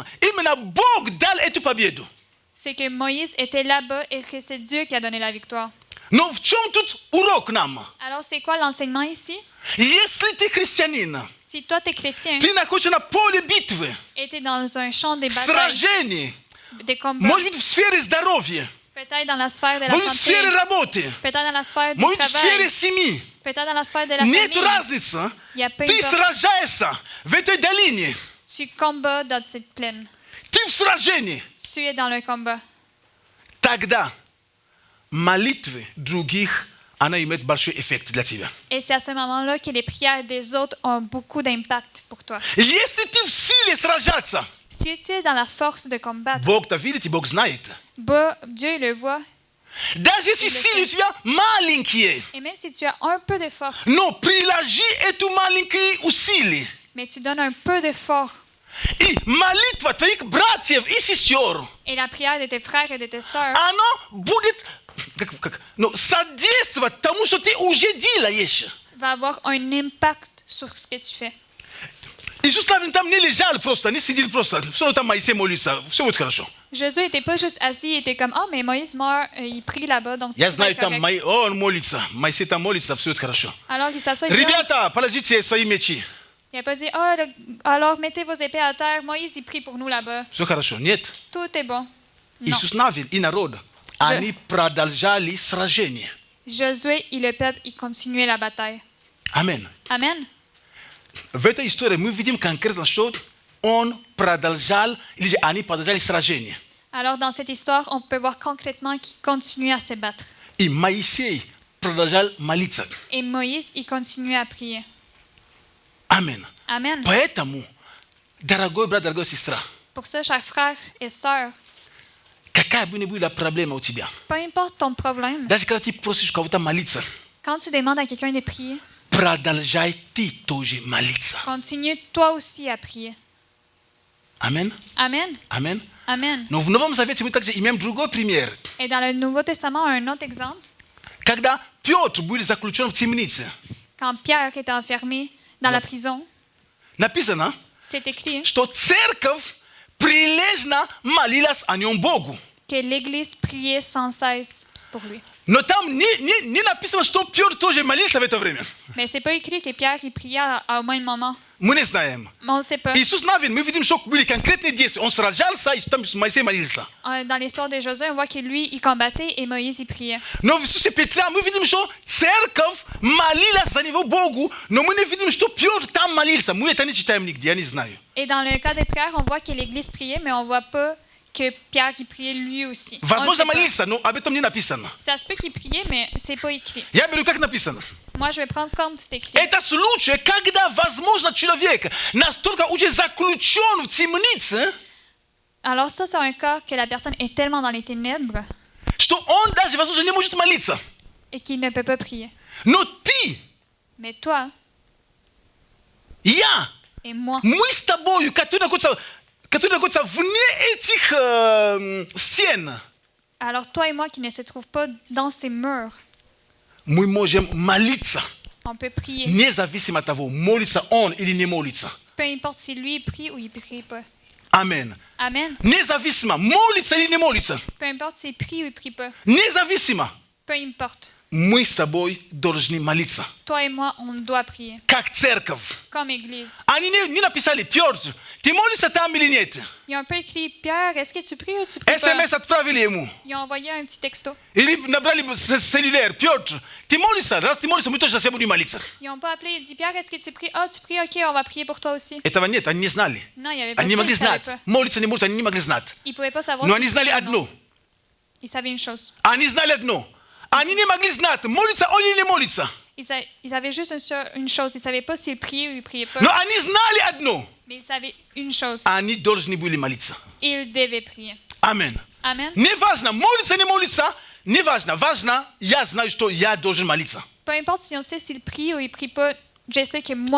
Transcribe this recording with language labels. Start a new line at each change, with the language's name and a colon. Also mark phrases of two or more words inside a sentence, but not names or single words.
Russian: Именно Бог дал эту победу.
French: c'est que Moïse était là-bas et que c'est Dieu qui a donné la victoire.
Russian: Но в чем тут урок нам?
French: Alors c'est quoi l'enseignement ici?
Russian: Если ты христианин,
French: Si toi t'es chrétien
Russian: ты находишься на поле битвы,
French: et t'es dans un champ des batailles,
Russian: сражений,
French: des combats,
Russian: может быть, в сфере здоровья,
French: peut-être dans la sphère de la
Russian: может быть, в
French: santé,
Russian: сфере работы,
French: peut-être dans la sphère du
Russian: может быть, в сфере
French: travail,
Russian: семьи.
French: peut-être dans la sphère de la
Russian: Нет
French: famille,
Russian: разницы.
French: il y a peu
Russian: Ты
French: importe.
Russian: сражаешься в этой долине.
French: Tu combats dans cette plaine.
Russian: Ты в сражении.
French: Tu es dans le combat.
Russian: Тогда молитвы других, она имеет большой эффект для тебя.
French: Et c'est à ce moment-là que les prières des autres ont beaucoup d'impact pour toi.
Russian: Если ты в силе сражаться,
French: Si tu es dans la force de combattre,
Russian: Бог-то видит и Бог знает.
French: Dieu il le voit.
Russian: Даже если
French: Il le
Russian: силы у
French: sait.
Russian: тебя маленькие,
French: Et même si tu as un peu de force,
Russian: но приложи эту маленькие усилия.
French: mais tu donnes un peu d'effort,
Russian: И молитва твоих братьев и сестер,
French: et la prière de tes frères et de tes sœurs,
Russian: оно будет содействовать тому, что ты уже делаешь.
French: va avoir un impact sur ce que tu fais.
Russian: Иисус Навин там не лежал просто, не сидел просто. Все там Моисей молится, все будет хорошо.
French: Jésus n'était pas juste assis, il était comme, oh, mais Moïse meurt, il prie là-bas, donc
Russian: Я
French: tout va
Russian: знаю,
French: être
Russian: там
French: correct.
Russian: он молится, Моисей там молится, все будет хорошо.
French: Alors il s'assoit, il dit,
Russian: Ребята, положите свои мечи.
French: il n'a pas dit, oh, alors mettez vos épées à terre, Moïse, il prie pour nous là-bas.
Russian: Все хорошо. Нет.
French: Tout est bon. Non.
Russian: Иисус Навин и народ, они продолжали сражение.
French: Josué et le peuple, ils continuaient la bataille.
Russian: Аминь.
French: Amen.
Russian: В этой истории мы видим конкретно, что он продолжал, или они продолжали сражение.
French: Alors dans cette histoire, on peut voir concrètement qu'ils continuent à se battre.
Russian: И Моисей продолжал молиться.
French: Et Moïse, il continuait à prier.
Russian: Аминь.
French: Amen.
Russian: Поэтому, дорогой брат, дорогая сестра,
French: Pour ça, chers frères et sœurs,
Russian: какая бы ни была проблема у тебя,
French: peu importe ton problème,
Russian: даже когда ты просишь кого-то молиться,
French: quand tu demandes à quelqu'un de prier,
Russian: продолжай ты тоже молиться.
French: continue toi aussi à prier.
Russian: Аминь.
French: Amen.
Russian: Аминь.
French: Amen.
Russian: Но в Новом Завете мы также имеем другой пример.
French: Et dans le Nouveau Testament, un autre exemple,
Russian: Когда Петр был заключен в темнице,
French: quand Pierre était enfermé dans la prison,
Russian: написано,
French: c'est écrit
Russian: что церковь прилежно молилась о нем Богу.
French: que l'Église priait sans cesse pour lui.
Russian: Но там не написано, что Петр тоже молился в это время.
French: Mais c'est pas écrit que Pierre il priait au même moment.
Russian: Мы не знаем.
French: Mais on ne sait pas.
Russian: Иисус Навин, мы видим, что были конкретные действия. Он сражался, и там Моисей молился.
French: Dans l'histoire de Josué, on voit que lui, il combattait et Moïse, il priait.
Russian: Но в Иисусе Петра мы видим, что церковь молилась за него Богу, но мы не видим, что Петр там молился. Мы это не читаем нигде, я не знаю.
French: Et dans le cas des prières, on voit que l'Église priait, mais on ne voit pas que Pierre qui priait lui aussi. On le
Russian: Возможно,
French: sait pas.
Russian: молился, но об этом не написано.
French: Ça se peut qu'il priait, mais c'est pas écrit.
Russian: Я беру, как написано.
French: Moi, je vais prendre comme c'est écrit.
Russian: Это случай, когда, возможно, человек настолько уже заключен в темнице,
French: Alors ça, c'est un cas que la personne est tellement dans les ténèbres
Russian: что он даже, возможно, не может молиться.
French: et qu'il ne peut pas prier.
Russian: Но ты,
French: Mais toi
Russian: я,
French: et moi,
Russian: мы с тобою, которые находятся вне этих стен,
French: alors toi et moi qui ne se trouvent pas dans ces murs,
Russian: мы можем молиться,
French: on peut prier.
Russian: независимо от того, молится он или не молится.
French: Peu importe si lui il prie ou il prie pas.
Russian: Аминь.
French: Amen.
Russian: Независимо, молится или не молится.
French: Peu importe s'il prie ou il prie pas.
Russian: Независимо,
French: Peu importe.
Russian: мы с тобой должны молиться.
French: Toi et moi, on doit prier.
Russian: Как церковь.
French: Comme Église.
Russian: Они не написали, Петр, ты молишься там или нет?
French: Ils ont un peu écrit, Pierre, est-ce que tu pries ou tu pries
Russian: СМС
French: pas?
Russian: отправили ему.
French: Ils ont envoyé un petit texto.
Russian: Или набрали целлюлер. Петр, ты молишься? Раз ты молишься, мы тоже за себя будем молиться.
French: Ils n'ont pas appelé et dit, Pierre, est-ce que tu pries? Ah, tu pries, ok, on va prier pour toi aussi.
Russian: Этого нет, они не знали.
French: Non, il n'y avait pas
Russian: Они не
French: ça,
Russian: могли
French: ils ne savaient
Russian: знать.
French: pas.
Russian: Молиться, не молиться, они не могли знать.
French: Ils ne pouvaient pas savoir
Russian: Но
French: si
Russian: они знали
French: priaient ou non.
Russian: одно.
French: Ils savaient une chose.
Russian: Они знали одно. Они не могли знать, молится он или не молится.
French: Ils avaient juste une chose. Ils ne savaient pas s'ils priaient ou ils ne priaient pas.
Russian: Но они знали одно.
French: Mais ils savaient une chose.
Russian: Они должны были молиться.
French: Ils devaient prier.
Russian: Аминь.
French: Amen.
Russian: Неважно, молится, не молится, неважно. Важно, я знаю, что я должен молиться.
French: Peu importe si on sait s'ils prient ou ils ne prient pas, je sais que moi,